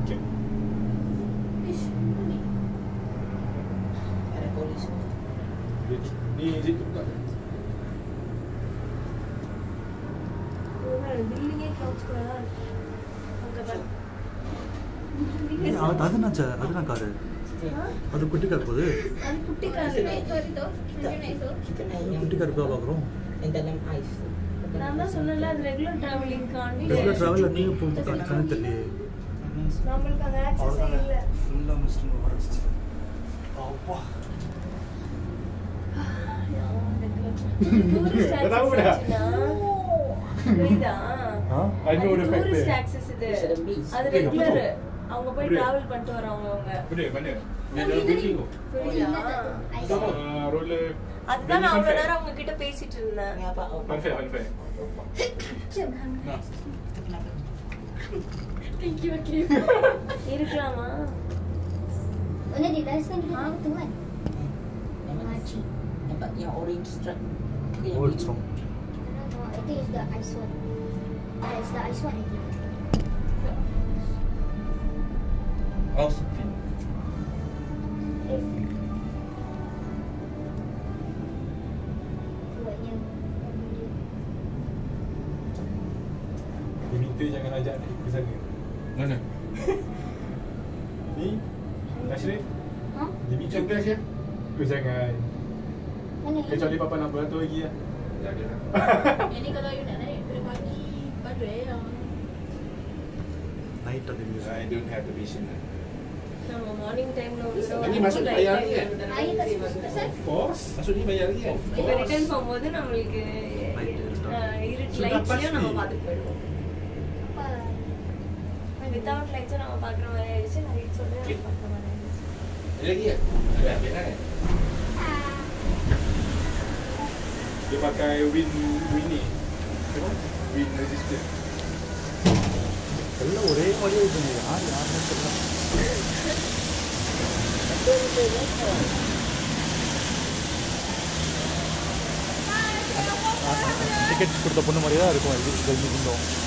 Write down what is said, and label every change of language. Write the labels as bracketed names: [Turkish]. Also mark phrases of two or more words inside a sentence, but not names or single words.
[Malay] Ni situ buka. [English] building clouds [Tamil] கூட தான் இருக்கு. அதுனாச்சா அதுனா காரு அது குட்டி கார் போகுது. அது குட்டி கார். குட்டி கார் போய் பார்க்குறோம். நான் தான் சொன்னல அது [English] regular travelling [Tamil] காண்டி. [English] regular travel [Tamil] நீங்கள் போட்டு கணக்கு தெரியல. நம்மளுக்கு அந்த ஆக்சஸே இல்லை. ஃபுல்லாக மிஸ்டிங் வரச்சு. அப்பா [English] tourist access [Tamil] இது. அது ரெகுலர் அவங்க போய் டிராவல் பண்ணிட்டு வரவங்க அவங்க. [Malay] Mana? Ni dalam building tu. Roller. [Tamil] அதுதான் நான் அவ்வளோ நேரம் அவங்க கிட்ட பேசிட்டு இருந்தேன். Perfect. இருக்கலாமா? [Malay] Mana di Dyson kita tahu tu kan? Makcik. Nampak yang [English] orange stripe. Oh, it's wrong. No, I think it's the ice one. It's the ice one I think. Austin. [Malay] Buatnya. Dia minta jangan ajak dia ke sana. Mana? Ni? Nasrin? Ha? Dia minta ke jangan. Mana? Kecuali papa nak beratur lagi lah. Tak ada lah. Ini kalau you nak naik pada pagi, pada yang Night ada music. [English] I don't have the vision. [Tamil] நம்ம [English] morning time [Malay] Lagi masuk bayar lagi kan? Air tak sebab [English] Of course. [Malay] Masuk ni bayar lagi kan? Of [Tamil] இப்போ ரிட்டர்ன் போகும்போது நம்மளுக்கு இருட்டு லைட்ஸ்லயும் நம்ம பார்த்துட்டு போயிடுவோம். [English] without lights [Tamil] நம்ம பார்க்குற மாதிரி ஆயிடுச்சு, லைட்ஸோட நம்ம பார்க்குற மாதிரி ஆயிடுச்சு. [Malay] Lagi ya? Ada ambil kan? Dia pakai wind ni. Apa? [English] Wind resistant. [Tamil] எல்லாம் ஒரே மாதிரியே இருக்குது யார் யாருன்னு தெரியல. டிக்கெட் கொடுத்த பொண்ணு மாதிரியே தான் இருக்கும் இது இருந்தோம்.